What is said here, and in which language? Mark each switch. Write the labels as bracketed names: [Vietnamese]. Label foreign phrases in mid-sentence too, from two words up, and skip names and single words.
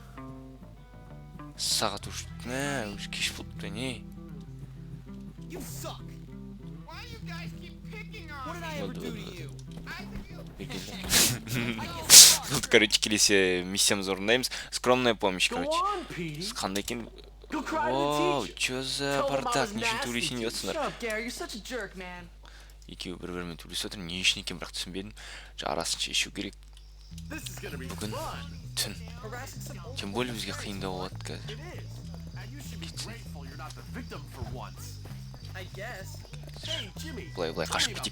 [Kazakh] Сағат үш кеш болды не? [Russian] Тут, короче, [Kazakh] келесі миссиямыз орындаймыз. [Russian] Скромная помощь, короче. [Kazakh] Қандай екен? [Russian] Воу, чё за бардак? [Kazakh] Не үшін төбелесейін деп жатсыңдар? Екеуі бір-бірімен төбелесіп отыр. Не үшін екен, бірақ түсінбедім. Арасын шешу керек. Бүгін түн. [Russian] Тем более [Kazakh] бізге қиындау болады қазір. Былай қашып кетейік.